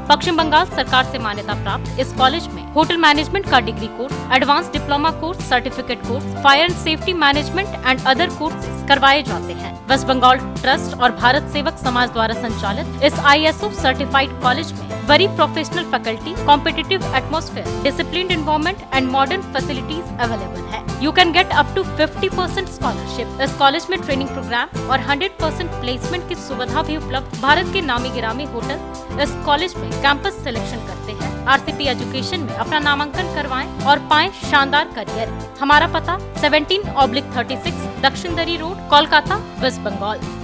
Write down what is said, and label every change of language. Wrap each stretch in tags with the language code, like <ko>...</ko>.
<hi>पश्चिम बंगाल सरकार से मान्यता प्राप्त इस कॉलेज में होटल मैनेजमेंट का degree course, advance diploma course, certificate course,</hi> <en>fire and safety management and other courses</en> <hi>करवाए जाते हैं। वेस्ट बंगाल ट्रस्ट और भारत सेवक समाज द्वारा संचालित इस ISO सर्टिफाइड कॉलेज में</hi> <en>very professional faculty, competitive atmosphere, disciplined environment and modern facilities available</en> <hi>है।</hi> <en>You can get up to 50% scholarship.</en> <hi>इस कॉलेज में ट्रेनिंग प्रोग्राम और 100% प्लेसमेंट की सुविधा भी उपलब्ध। भारत के नामी गिरामी होटल इस कॉलेज में कैंपस सिलेक्शन करते हैं। RCP एजुकेशन में अपना नामांकन करवाएं और पाएं शानदार करियर। हमारा पता 17/36 दक्षिण दरी रोड, कोलकाता, वेस्ट बंगाल।</hi>